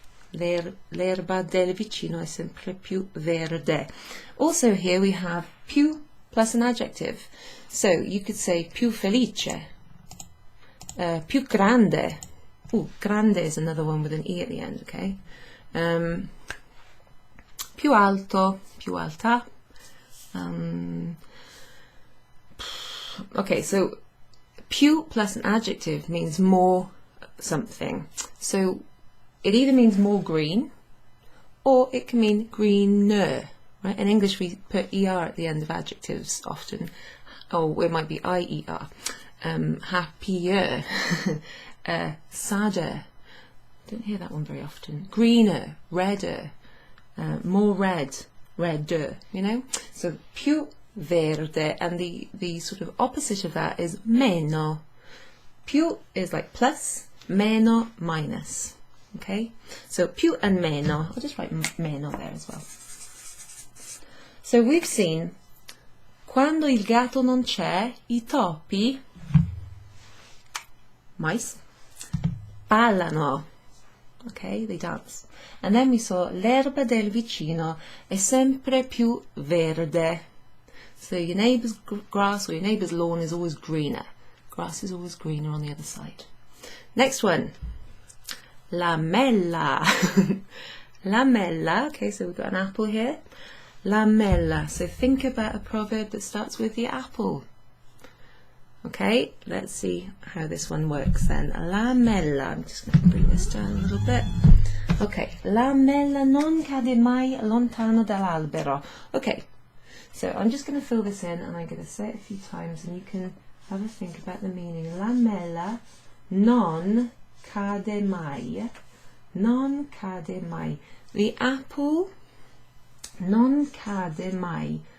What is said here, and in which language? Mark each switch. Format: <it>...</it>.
<it>L'erba del vicino è sempre più verde.</it> <en>Also here we have più plus an adjective. So you could say</en> <it>più felice, più grande.</it> <en>Ooh, grande is another one with an E at the end, okay? Più alto, più alta. Okay, so più plus an adjective means more something. So it either means more green or it can mean greener. Right? In English we put ER at the end of adjectives often. Or it might be IER. Happier. Sadder. Don't hear that one very often. Greener, redder, more red, redder, you know? So</en> <it>più verde,</it> <en>and the sort of opposite of that is meno. Più is like plus, meno minus. Okay? So più and meno. I'll just write meno there as well. So we've seen</en> <it>quando il gatto non c'è, I topi, mice, ballano.</it> <en>Okay, they dance. And then we saw</en> <it>l'erba del vicino è sempre più verde.</it> <en>So your neighbour's grass or your neighbour's lawn is always greener. Grass is always greener on the other side. Next one.</en> <it>Lamella. Lamella.</it> <en>Okay, so we've got an apple here. Lamella. So think about a proverb that starts with the apple. Okay, let's see how this one works then. Lamella. I'm just going to bring this down a little bit. Okay.</en> <it>Lamella non cade mai lontano dall'albero.</it> <en>Okay, so I'm just going to fill this in and I'm going to say it a few times and you can have a think about the meaning.</en> <it>Lamella non cade mai. Non cade mai.</it> <en>The apple</en> <it>non cade mai.</it>